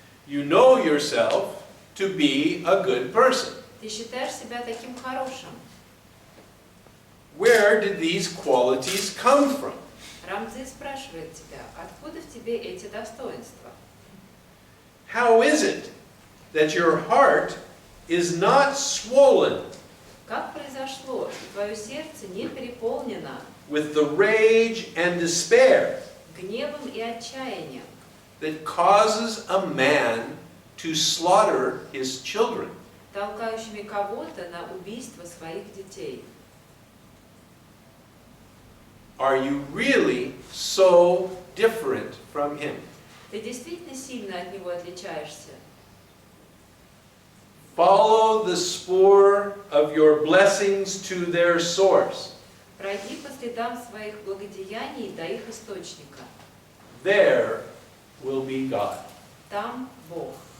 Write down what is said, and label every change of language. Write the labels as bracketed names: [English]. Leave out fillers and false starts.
[English] You know yourself to be a good person. [Russian] Ты считаешь себя таким хорошим. [English] Where did these qualities come from? [Russian] Рам Цзы спрашивает тебя, откуда в тебе эти достоинства? [English] How is it that your heart is not swollen [Russian] Как произошло, что твое сердце не переполнено [English] with the rage and despair [Russian] гневом и отчаянием, [English] that causes a man to slaughter his children? [Russian] толкающими кого-то на убийство своих детей? [English] Are you really so different from him? [Russian] Ты действительно сильно от него отличаешься? [English] Follow the spoor of your blessings to their source. [Russian] Пройди по следам своих благодеяний до их источника. [English] There will be God. [Russian] Там Бог.